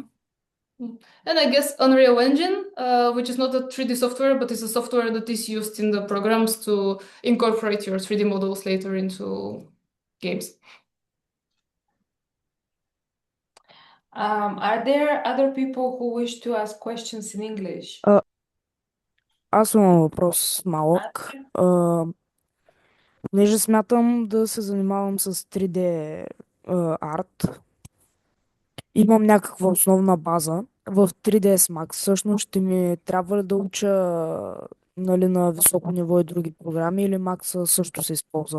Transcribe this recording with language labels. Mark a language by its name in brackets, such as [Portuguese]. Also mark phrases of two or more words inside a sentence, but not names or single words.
[English] And I guess Unreal Engine, which is not a 3D software, but is a software that is used in the programs to incorporate your 3D models later into games. Are there other people who wish to ask questions in English? [Bulgarian] Аз имам въпрос малък. Понеже смятам да се занимавам с 3D арт, имам някаква основна база в 3ds Max. Всъщност ще ми трябва ли да уча нали, на високо ниво и други програми или Max също се използва?